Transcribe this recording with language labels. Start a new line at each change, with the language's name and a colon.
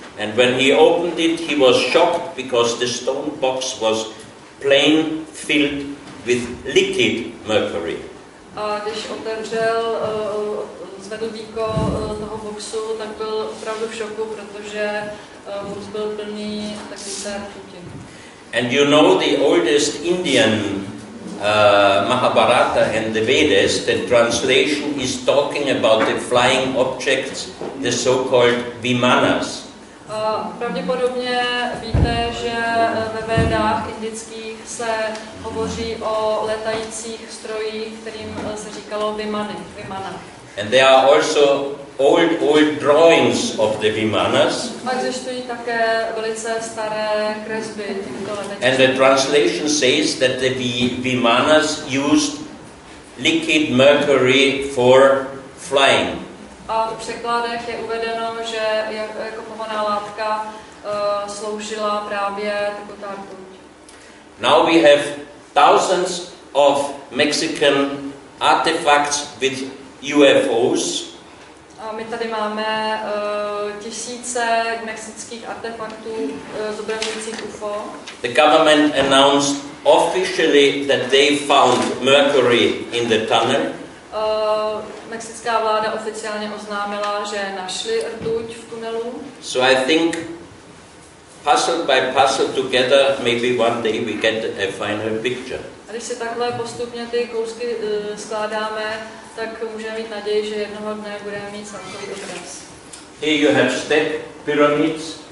English: And when he opened it, he was shocked because the stone box was plain filled with liquid mercury.
Czech: A když otevřel, zvedl víko toho boxu, tak byl opravdu v šoku, protože box byl plný takové rtuti.
English: And you know the oldest Indian Mahabharata and the Vedas, the translation is talking about the flying objects, the so-called vimanas.
Czech: Pravděpodobně víte, že ve Védách indických se hovoří o letajících strojích, kterým se říkalo vimana.
English: And there are also old drawings of the vimanas.
Czech: A existují také velice staré kresby těchto letajících.
English: And the translation says that the vimanas used liquid mercury for flying.
Czech: A v překladech je uvedeno, že jako pohonná látka sloužila právě taková rtuť.
English: Now we have thousands of Mexican artifacts with UFOs.
Czech: A my tady máme tisíce mexických artefaktů zobrazujících UFO.
English: The government announced officially that they found mercury in the tunnel.
Czech: Mexická vláda oficiálně oznámila, že našli rtuť v tunelu.
English: So I think puzzle by puzzle together, maybe one day we get a final picture.
Czech: A když si takhle postupně ty kousky skládáme, tak můžeme mít naději, že jednoho dne budeme mít celkový obraz.
English: Here you have step pyramids.